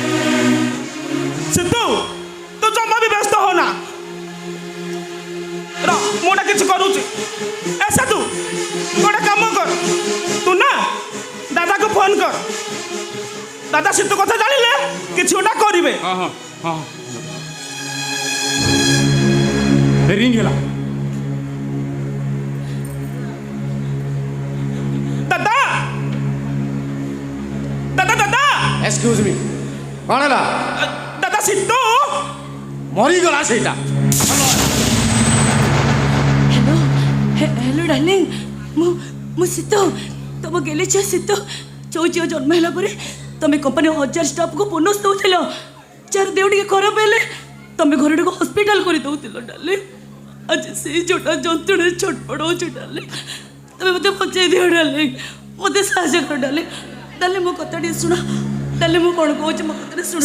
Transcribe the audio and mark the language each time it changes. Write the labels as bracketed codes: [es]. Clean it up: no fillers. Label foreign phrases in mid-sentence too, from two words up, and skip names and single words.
[or] ସିତୁ ତୁ ଜମା ବି ବ୍ୟସ୍ତ ହନା ମୁଁ ନା କିଛି କରୁଛି ଏ ସାଧୁ ଗୋଟେ କାମ କର ତୁ ନା ଦାଦାକୁ ଫୋନ କର ଦାଦା ସିତୁ କଥା ଜାଣିଲେ କିଛି ଗୋଟା କରିବେ ହଁ ହଁ ହଁ ରିଙ୍ଗ ହେଲା ଦାଦା ଦାଦା ଦାଦା [en] excuse me [hi] कौन है [or] ଦାଦା ସିତୁ मरीगला ସେଇଟା ହ୍ୟାଲୋ ହ୍ୟାଲୋ ଡାର୍ଲିଂ ମୁଁ ଶୀତ ତମ ଗେଲି ଝିଅ ଶୀତ ଯୋଉ ଝିଅ ଜନ୍ମ ହେଲା ପରେ ତମେ କମ୍ପାନୀ 1000 ଷ୍ଟାଫକୁ ବୋନସ୍ ଦଉଥିଲ ଯାହାର ଦେହ ଟିକେ ଖରାପ ହେଲେ ତମେ ଘରଟାକୁ ହସ୍ପିଟାଲ କରି ଦଉଥିଲ ଡାର୍ଲିଂ ଆଜି ସେଇ ଯୋଉଟା ଯନ୍ତ୍ରଣାରେ ଛଟପଟ ହଉଛି ଡାର୍ଲିଂ ତମେ ମୋତେ ବଞ୍ଚେଇ ଦିଅ ଡାର୍ଲିଂ ମୋତେ ସାହାଯ୍ୟ କର ଡାର୍ଲିଂ ଡାର୍ଲିଂ ମୋ କଥା ଟିକେ ଶୁଣ ଡାର୍ଲିଂ ମୁଁ କ'ଣ କହୁଛି ମୋ କଥାରେ ଶୁଣ